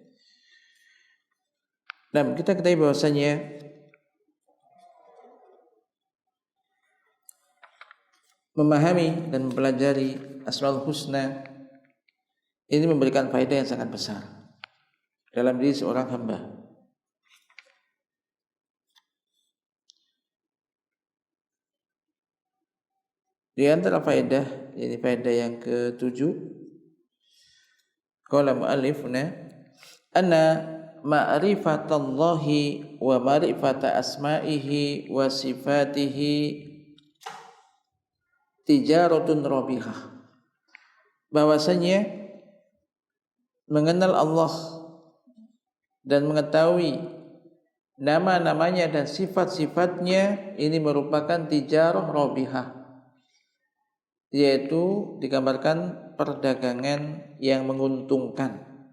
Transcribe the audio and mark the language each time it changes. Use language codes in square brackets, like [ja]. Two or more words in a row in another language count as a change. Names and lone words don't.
[id] Nah, kita ketahui bahwasanya memahami dan mempelajari Asmaul Husna ini memberikan faedah yang sangat besar dalam diri seorang hamba. Di antara faedah, ini faedah yang ke-7, [ar] قَالَ مُؤَلِّفُونَ أَنَّ مَعْرِفَةَ اللهِ وَمَعْرِفَةَ أَسْمَائِهِ وَصِفَاتِهِ تِجَارَةٌ رَابِحَةٌ. [id] Bahwasanya mengenal Allah dan mengetahui nama-namanya dan sifat-sifatnya ini merupakan [ar] تِجَارَةٌ رَابِحَةٌ, [id] yaitu digambarkan perdagangan yang menguntungkan.